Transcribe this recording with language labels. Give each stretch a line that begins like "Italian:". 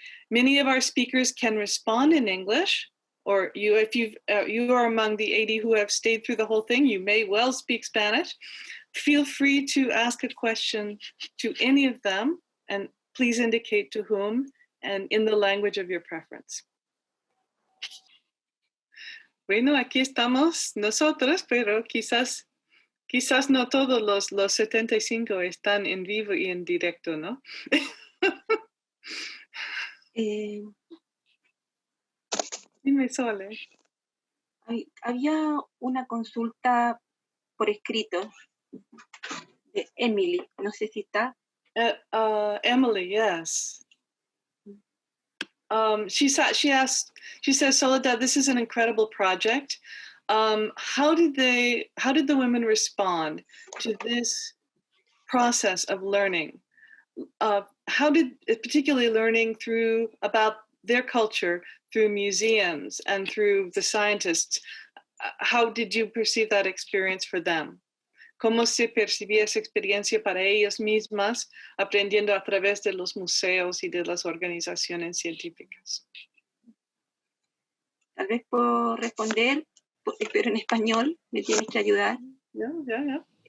English: Many of our speakers can respond in English, or if you are among the 80 who have stayed through the whole thing, you may well speak Spanish. Feel free to ask a question to any of them, and please indicate to whom and in the language of your preference.
Spanish: Bueno, aquí estamos nosotros, pero quizás no todos los 75 están en vivo y en directo, ¿no? Dime, Sole. Había una consulta por escrito de Emily, no sé si está.
English: Emily, yes. She says, Soledad, this is an incredible project. How did the women respond to this process of learning? How did, particularly learning about their culture through museums and through the scientists, how did you perceive that experience for them?
Spanish: ¿Cómo se percibía esa experiencia para ellas mismas aprendiendo a través de los museos y de las organizaciones científicas? Tal vez puedo responder, pero en español, me tienes que ayudar.
English: Yeah.